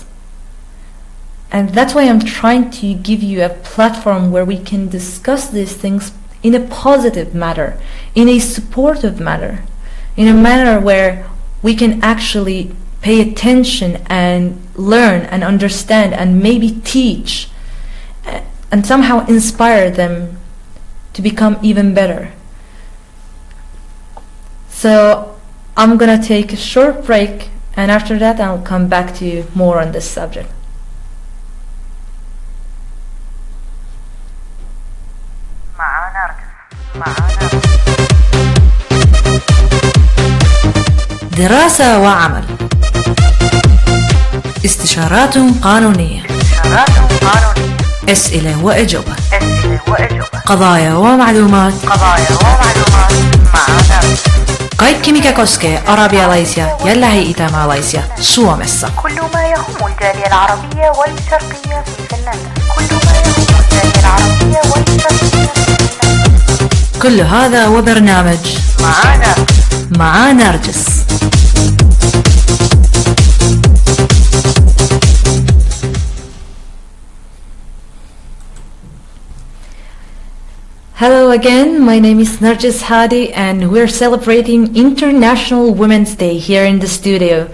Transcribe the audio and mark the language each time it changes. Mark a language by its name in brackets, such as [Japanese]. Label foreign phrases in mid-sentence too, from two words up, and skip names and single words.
[English] And that's why I'm trying to give you a platform where we can discuss these things in a positive manner, in a supportive manner, in a manner where we can actually pay attention and learn and understand and maybe teach and somehow inspire them to become even better. So I'm gonna take a short break, and after that I'll come back to you more on this subject. [Arabic] دراسة وعمل، استشارات قانونية، أسئلة وأجوبة، قضايا ومعلومات مع نرجس. [Finnish] Kaikki mikä koskee arabialaisia ja lähi-itämaalaisia Suomessa. [Arabic] كل ما يهم الجالية العربية والشرقية في فنلندا. كل ما يهم الجالية العربية والشرقية في فنلندا. كل هذا وبرنامج مع نرجس. [English] Hello again, my name is Narges HADI and we're celebrating International Women's Day here in the studio.